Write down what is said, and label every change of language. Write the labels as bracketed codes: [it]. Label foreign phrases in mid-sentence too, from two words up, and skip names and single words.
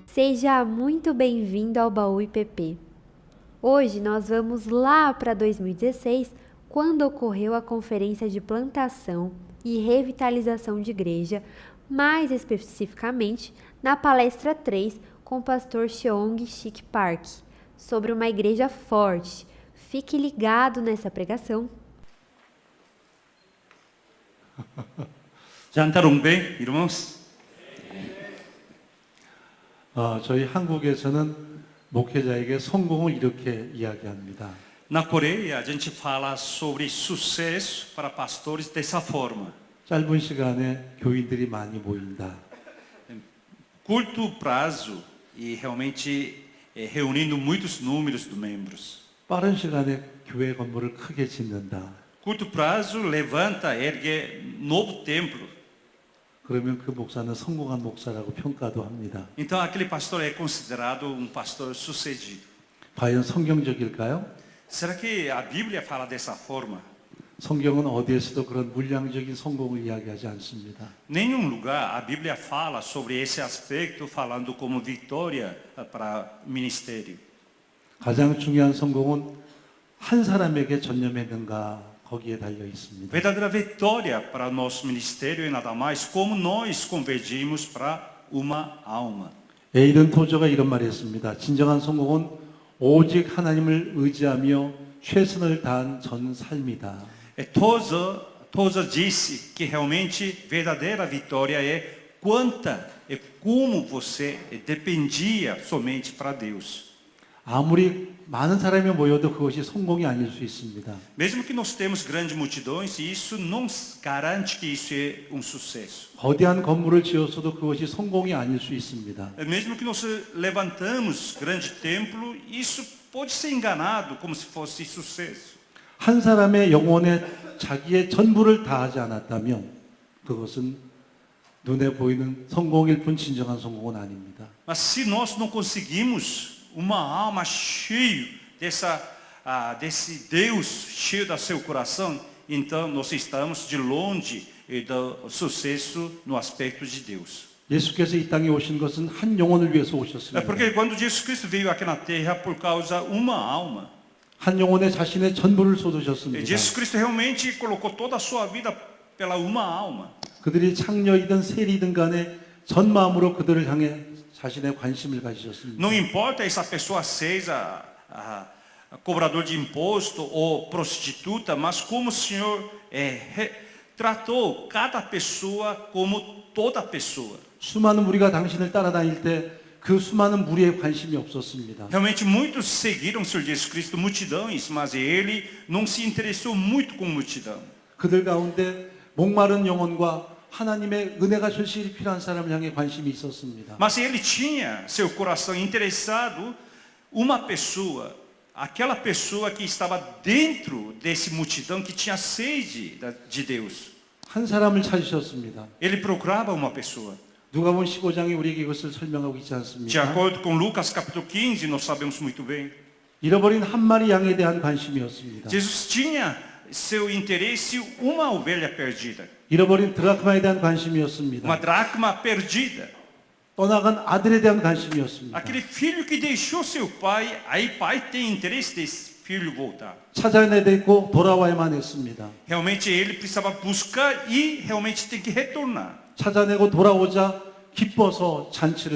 [pt] Seja muito bem-vindo ao Baú IPP. Hoje nós vamos lá para 2016, quando ocorreu a Conferência de Plantação e Revitalização de Igreja, mais especificamente na palestra 3 com o pastor Cheong Shik Park, sobre uma igreja forte. Fique ligado nessa pregação. Jantarumbe, irmãos. [ko] 저희 한국에서는 목회자에게 성공을 이렇게 이야기합니다. [pt] Na Coreia, a gente fala sobre sucesso para pastores dessa forma. [ko] 짧은 시간에 교인들이 많이 모인다. [pt] Curto prazo e realmente reunindo muitos números de membros. [ko] 빠른 시간에 교회 건물을 크게 짓는다. [pt] Curto prazo, levanta, ergue novo templo. [ko] 그러면 그 목사는 성공한 목사라고 평가도 합니다. [pt] Então, aquele pastor é considerado pastor sucedido. [ko] 과연 성경적일까요? [pt] Será que a Bíblia fala dessa forma? [ko] 성경은 어디에서도 그런 물량적인 성공을 이야기하지 않습니다. [pt] Nenhum lugar a Bíblia fala sobre esse aspecto, falando como vitória para ministério. [ko] 가장 중요한 성공은 한 사람에게 전념했는가 거기에 달려 있습니다. [pt] Verdadeira vitória para o nosso ministério é nada mais como nós convergimos para uma alma. [ko] 에이든 토저가 이런 말을 했습니다. 진정한 성공은 오직 하나님을 의지하며 최선을 다한 전 삶이다. [pt] Toza disse que realmente verdadeira vitória é como você dependia somente para Deus. [ko] 아무리 많은 사람이 모여도 그것이 성공이 아닐 수 있습니다. [pt] Mesmo que nós temos grandes multidões, isso não garante que isso é sucesso. [ko] 거대한 건물을 지었어도 그것이 성공이 아닐 수 있습니다. [pt] Mesmo que nós levantamos grande templo, isso pode ser enganado como se fosse sucesso. [ko] 한 사람의 영혼에 자기의 전부를 다하지 않았다면 그것은 눈에 보이는 성공일 뿐 진정한 성공은 아닙니다. [pt] Mas se nós não conseguimos uma alma cheia desse Deus cheio do seu coração, então nós estamos de longe do sucesso no aspecto de Deus. [ko] 예수께서 이 땅에 오신 것은 한 영혼을 위해서 [pt] É [ko] 오셨습니다. [pt] porque quando Jesus Cristo veio aqui na terra por causa uma alma, [ko] 한 영혼에 자신의 전부를 쏟으셨습니다. [pt] Jesus Cristo realmente colocou toda a sua vida pela uma alma. [ko] 그들이 창녀이든 세리든 간에 전 마음으로 그들을 향해 자신의 관심을 가지셨습니다. [pt] Não importa essa pessoa seja cobrador de imposto ou prostituta, mas como o Senhor tratou cada pessoa como toda pessoa. [ko] 수많은 무리가 당신을 따라다닐 때 그 수많은 무리에 관심이 없었습니다. [pt] Realmente muitos seguiram o Senhor Jesus Cristo, multidões, mas ele não se interessou muito com multidão. [ko] 그들 가운데 목마른 영혼과 하나님의 은혜가 절실히 필요한 사람을 향해 관심이 있었습니다. [pt] Mas ele tinha seu coração interessado uma pessoa, aquela pessoa que estava dentro desse multidão que tinha sede de Deus. [ko] 한 사람을 찾으셨습니다. [pt] Ele procurava uma pessoa. [ko] 누가복음 15장에 우리에게 이것을 설명하고 있지 [pt] De [ko] 않습니까? [pt] acordo com Lucas capítulo 15, nós sabemos muito bem. [ko] 잃어버린 한 마리 양에 대한 관심이었습니다. [pt] Jesus tinha seu interesse uma ovelha perdida, [ko] 잃어버린 드라크마에 대한 [pt] uma [ko] 관심이었습니다. [pt] dracma perdida. [ko] 떠나간 아들에 대한 관심이었습니다. [pt] Aquele filho que deixou seu pai, aí pai tem interesse desse filho voltar. [ko] 찾아내야 되고 돌아와야만 했습니다. [pt] Realmente ele precisava buscar e realmente tem que retornar. [ko] 찾아내고 돌아오자 기뻐서 잔치를